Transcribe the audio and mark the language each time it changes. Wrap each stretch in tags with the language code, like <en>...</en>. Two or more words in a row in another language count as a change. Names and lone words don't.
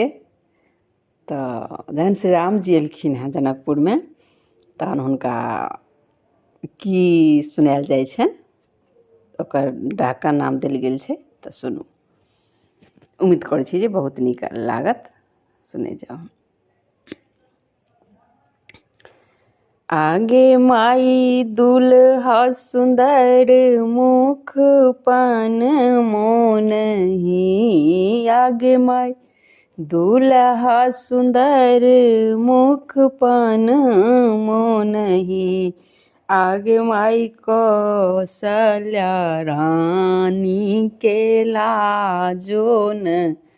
<mai>तऽ जहन श्री राम जी एलखिन हेँ जनकपुरमे, तहन हुनका की सुनायल जाइ छनि, ओकर डहकन नाम देल गेल छै। तऽ सुनू, उम्मीद करै छी जे बहुत नीक लागत। सुनै जाउ। आगे माई दुल्हा सुंदर मुख पान मोनही, आगे माई दुल्हा सुंदर मुख पान मोनही, आगे माई कौशल्या रानी के लाजो नहीं,</mai>